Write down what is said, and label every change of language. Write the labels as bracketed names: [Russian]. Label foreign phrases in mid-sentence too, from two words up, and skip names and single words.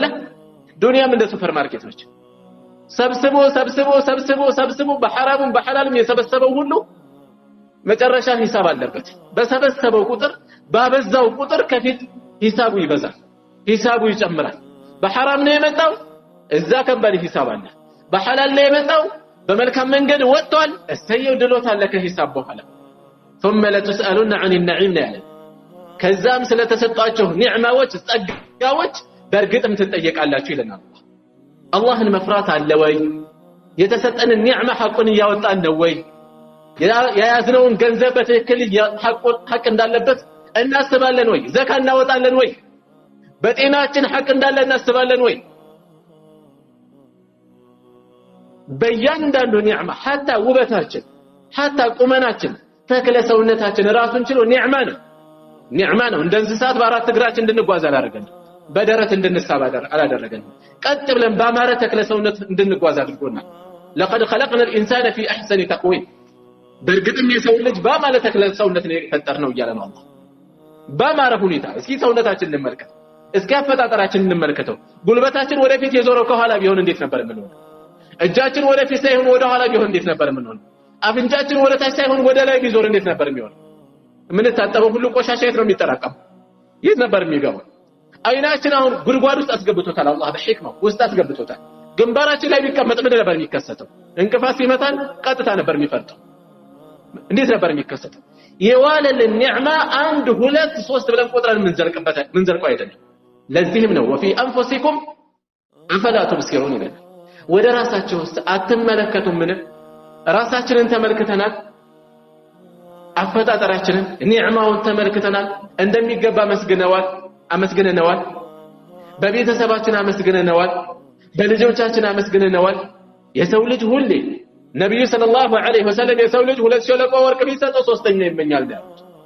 [Amharic] ዱንያም እንደ ሱፐር ማርኬት ነች። ሰብስቦ በሐራሙም በሐላልም የሰበሰበው ሁሉ መጨረሻ ሂሳብ አለበት። በሰበሰበው ቁጥር ባበዛው ቁጥር ከፊት ሂሳቡ ይበዛል፣ ሂሳቡ ይጨምራል። በሐራም ነው የመጣው፣ እዛ ከባድ ሂሳብ አለ። በሐላል ነው የመጣው፣ በመልካም መንገድ ወጥቷል፣ እሰየው ድሎት አለ ከሂሳብ በኋላ። [Arabic] ثم لتسألن عن النعيم [Amharic] ነው ያለ። ከዛም ስለተሰጣቸው ኒዕማዎች ጸጋዎች በእርግጥም ትጠየቃላችሁ ይለናል። አላህን መፍራት አለ ወይ? የተሰጠን ኒዕማ ሐቁን ያወጣን ነው ወይ የያዝነውን ገንዘብ በትክክል ሐቅ እንዳለበት እናስባለን ወይ ዘካ እናወጣለን ወይ በጤናችን ሐቅ እንዳለ እናስባለን ወይ በእያንዳንዱ ኒዕማ ሐታ ውበታችን ሐታ ቁመናችን ተክለ ሰውነታችን ራሱን ችሎ ኒዕማ ነው እንደ እንስሳት በአራት እግራችን እንድንጓዝ አላደረገንም በደረት እንድንሳብ አላደረገንም ቀጥ ብለን በአማረ ተክለ ሰውነት እንድንጓዝ አድርጎናል [Arabic] لقد خلقنا الانسان في احسن تقويم [Amharic] በእርግጥም የሰው ልጅ በአማረ ተክለ ሰውነት ነው የፈጠርነው እያለ ነው አላህ በአማረ ሁኔታ እስኪ ሰውነታችን እንመልከት እስኪ አፈጣጠራችን እንመልከተው ጉልበታችን ወደፊት የዞረው ከኋላ ቢሆን እንዴት ነበር የምንሆነው እጃችን ወደፊት ሳይሆን ወደ ኋላ ቢሆን እንዴት ነበር የምንሆነው አፍንጫችን ወደ ታች ሳይሆን ወደ ላይ ቢዞር እንዴት ነበር የሚሆነው ምን ታጠበው ሁሉ ቆሻሻ የት ነው የሚጠራቀም የት ነበር የሚገባው አይናችን አሁን ጉድጓድ ውስጥ አስገብቶታል አላህ በህክማው ውስጥ አስገብቶታል ግንባራችን ላይ ቢቀመጥ ምን ነበር የሚከሰተው እንቅፋት ሲመታን ቀጥታ ነበር የሚፈርጠው እንዴት ነበር የሚከሰተው የዋለልን ኒዕማ 1 2 3 ብለን ቆጥረን ምንዘልቀው አይደለም ለዚህም ነው [Arabic] وفي انفسكم افلا تبصرون [Amharic] ይላል ወደ ራሳችሁ ውስጥ አትመለከቱም ምን ራሳችንን ተመልክተናል አፈጣጠራችንን ኒዕማውን ተመልክተናል እንደሚገባ አመስግነናል በቤተሰባችን አመስግነናል በልጆቻችን አመስግነናል የሰው ልጅ ሁሌ ነብዩ [Arabic] صلى الله عليه وسلم [Amharic] የሰው ልጅ ሁለት ሸለቆ ወርቅ ቢሰጠው ሶስተኛ ይመኛል ያሉት